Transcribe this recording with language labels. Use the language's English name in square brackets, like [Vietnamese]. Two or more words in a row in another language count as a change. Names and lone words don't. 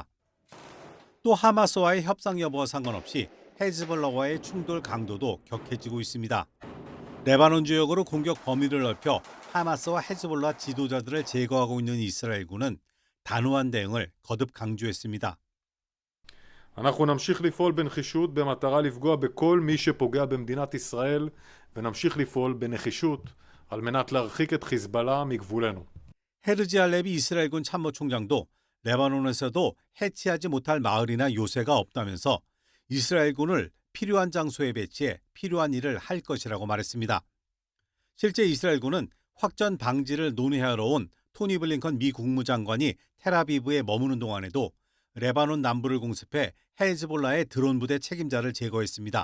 [Korean] 또 하마스와의 협상 여부와 상관없이 헤즈볼라와의 충돌 강도도 격해지고 있습니다. 레바논 지역으로 공격 범위를 넓혀 하마스와 헤즈볼라 지도자들을 제거하고 있는 이스라엘군은 단호한 대응을 거듭 강조했습니다. [Hebrew] אנחנו נמשיך לפעול בנחישות במטרה לפגוע בכל מי שפוגע במדינת ישראל ונמשיך לפעול בנחישות על מנת להרחיק את חיזבאללה מגבולנו. [Korean] 헤르지 알레비 이스라엘군 참모총장도 레바논에서도 해치하지 못할 마을이나 요새가 없다면서 이스라엘군을 필요한 장소에 배치해 필요한 일을 할 것이라고 말했습니다. 실제 이스라엘군은 확전 방지를 논의하러 온 토니 블링컨 미 국무장관이 텔아비브에 머무는 동안에도 레바논 남부를 공습해 헤즈볼라의 드론 부대 책임자를 제거했습니다.